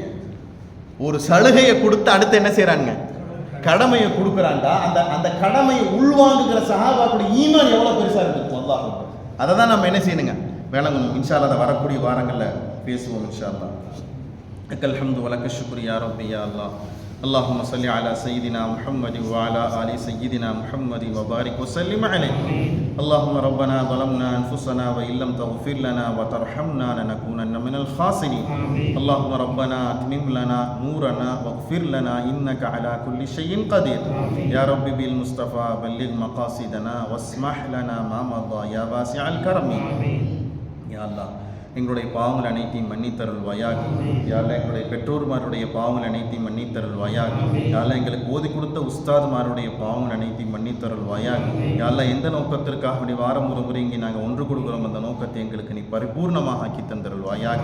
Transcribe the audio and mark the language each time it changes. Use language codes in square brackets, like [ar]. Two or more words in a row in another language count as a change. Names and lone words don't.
[ta] ஒரு சலுகையை கொடுத்து அடுத்து என்ன செய்கிறாங்க? கடமையை கொடுக்குறாண்டா. அந்த கடமையை உள்வாங்குகிற சஹாபாக்களுடைய ஈமான் எவ்வளோ பெருசாக இருக்கும் அல்லாஹ். அதை தான் நம்ம என்ன செய்யணுங்க? விளங்கணும். [ar] إن شاء الله [ta] அதை வரக்கூடிய வாரங்களில் பேசுவோம் [ar] إن شاء الله. لك الحمد ولك الشكر يا ربي يا الله. اللهم صل على سيدنا محمد وعلى آل سيدنا محمد وبارك وسلم عليه. اللهم ربنا ظلمنا أنفسنا وإن لم تغفر لنا وترحمنا لنكونن من الخاسرين. اللهم ربنا أتمم لنا نورنا واغفر لنا إنك على كل شيء قدير. يا رب بالمصطفى بلغ مقاصدنا واسمح لنا ما مضى يا واسع الكرم. يا الله [ta] எங்களுடைய பாவங்கள் அனைத்தையும் மன்னித்தருள்வாயாக. யாரெல்லாம் எங்களுடைய பெற்றோர்மாருடைய பாவங்கள் அனைத்தையும் மன்னித்தருள்வாயாக. யாரெல்லாம் எங்களுக்கு ஓதி கொடுத்த உஸ்தாதுமாருடைய பாவங்கள் அனைத்தையும் மன்னித்தருள்வாயாக. யாரெல்லாம் எந்த நோக்கத்திற்காக அப்படி வாரம் ஒரு முறை இங்கே நாங்கள் ஒன்று கொடுக்குறோம் அந்த நோக்கத்தை எங்களுக்கு நீ பரிபூர்ணமாக ஆக்கி தந்தருள்வாயாக.